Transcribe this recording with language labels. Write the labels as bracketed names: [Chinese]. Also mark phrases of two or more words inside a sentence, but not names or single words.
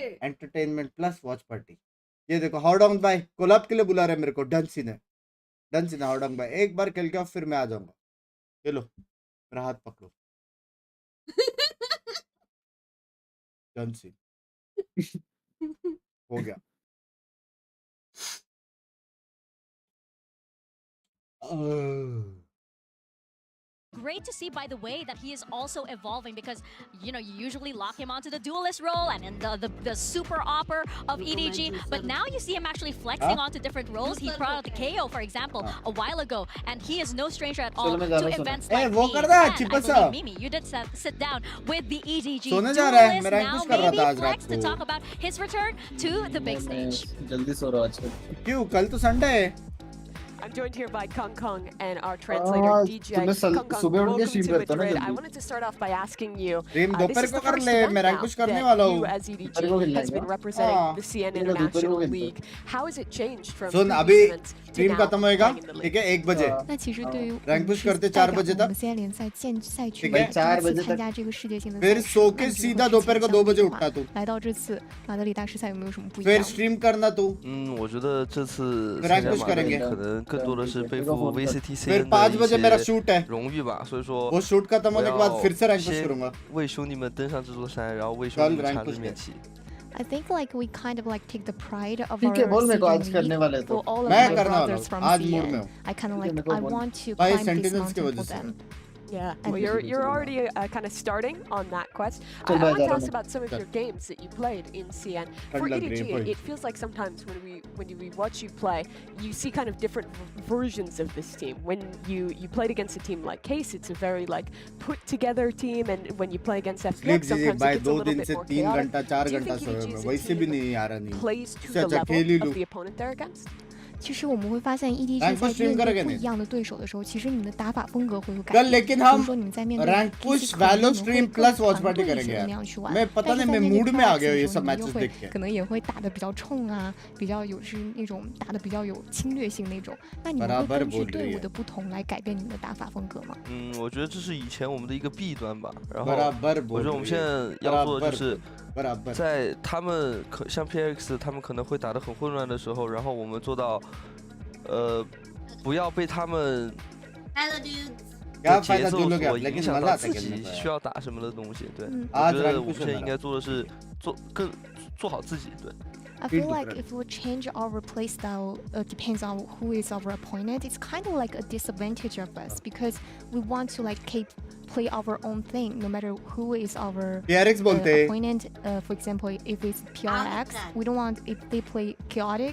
[English] entertainment plus watch party [Hindi] ये देखो हाउडोंग भाई कोलैब के लिए बुला रहे मेरे को [English] done scene [Hindi] है हाउडोंग भाई एक बार खेल के फिर मैं आ जाऊंगा चलो मेरा हाथ पकड़ो [English] done scene [Hindi] हो गया [English] Great to see, by the way, that he is also evolving because, you know, you usually lock him onto the duelist role and in the super opper of EDG, but now you see him actually flexing onto different roles. He brought out the KO, for example, a while ago, and he is no stranger at all to events like these. And I believe, Mimi, you did sit down with the EDG duelist. Now maybe flex to talk about his return to the big stage. [Hindi] जल्दी सो रहा आजकल क्यों कल तो संडे है [English] I'm joined here by Kong Kong and our translator DJ. Kong Kong, welcome to Madrid. I wanted to start off by asking you, this is the first event now that you as EDG has been representing the CN International League. How has it changed from previous events to now playing in the league? [Hindi] ठीक है 1 बजे [Chinese] 那其实对于 [English] rank push [Hindi] करते 4 बजे तक [Chinese] 我们 CN 联赛赛区 [Hindi] ठीक है [Chinese] 4 बजे 参加这个世界性的 [Hindi] फिर सो के सीधा दोपहर को 2 बजे उठना तू [Chinese] 来到这次马德里大师赛有没有什么不一 [Hindi] फिर [Chinese] 样？ [Hindi] स्ट्रीम करना तू [Chinese] 我觉得这次 [English] rank push [Hindi] करेंगे [Chinese] 可能更多的是背负 VCTC [Hindi] फिर 5 बजे मेरा शूट है [Chinese] 荣誉吧，所以说 [Hindi] वो शूट खत्म होने के बाद फिर से [English] rank push [Hindi] करूंगा [Chinese] 为兄弟们登上这座山，然后为兄弟们插这面旗。 [English] I think like we kind of like take the pride of [Hindi] ठीक है बोल मेरे को आज [English] CN [Hindi] करने वाले [English] for [Hindi] तो [English] all of [Hindi] मैं [English] my [Hindi] करने वाला [English] brothers [Hindi] हूँ [English] from [Hindi] आज मूड में [English] CN. [Hindi] हूँ [English] I kind of like I want to [Hindi] भाई [English] climb this [Hindi] सेंटिनेल्स की [English] mountain [Hindi] वजह [English] for [Hindi] से [English] them. Yeah, well, you're already kind of starting on that quest. I [Hindi] Chal, [English] want to [Hindi] bhai, [English] ask about some of your games that you played in CN. For [Hindi] Chal, [English] EDG, [Hindi] bhai. [English] it feels like sometimes when we watch you play, you see kind of different versions of this team. When you played against a team like Case, it's a very like put together team, and when you play against [Hindi] स्लीप [English] FPX, [Hindi] दीजिए [English] sometimes [Hindi] भाई [English] it gets a [Hindi] 2 [English] little [Hindi] दिन [English] bit [Hindi] से [English] more [Hindi] 3 [English] chaotic. [Hindi] घंटा 4 [English] Do you [Hindi] घंटा [English] think [Hindi] सोया [English] EDG [Hindi] मैं [English] is a [Hindi] वैसे [English] team [Hindi] भी नहीं आ रहा नहीं [English] plays to [Hindi] इससे [English] the [Hindi] अच्छा खेल ही [English] level [Hindi] लूं [English] of the opponent they're against? [Chinese] 其实我们会发现 EDG 在面对不一样的对手的时候，其实你的打法风格会有改 [Hindi] कल [Chinese] 变。 [Hindi] लेकिन [Chinese] 比 [Hindi] हम [Chinese] 如说你们在面对 [English] rank push Valo stream plus watch party [Hindi] करेंगे यार [Chinese] 那样去玩， [Hindi] मैं पता [Chinese] 但是 [Hindi] नहीं [Chinese] 在 [Hindi] मैं [Chinese] 面对 [Hindi] मूड में आ गया [Chinese] 的 [Hindi] ये [Chinese] 时 [Hindi] सब [Chinese] 候，你又 [Hindi] मैचेस [Chinese] 会 [Hindi] देख के [Chinese] 可能也会打得比较冲啊，比较有是那种打得比较有侵略性那种。那你们会根据队伍的不同来改变你们的打法风格吗？我觉得这是以前我们的一个弊端吧。然后 [Hindi] बराबर [Chinese] 我觉得我们现在要做的就是在他们像 PX 他们可能会打得很混乱的时候，然后我们做到不要被他们的节奏所影响到自己需要打什么的东西。对，我觉得我们现在应该做的是做好自己。对。 [English] I feel like if we change our play style, depends on who is our opponent. It's kind of like a disadvantage of us because we want to like keep play our own thing, no matter who is our opponent. For example, if it's PRX, we don't want if they play chaotic.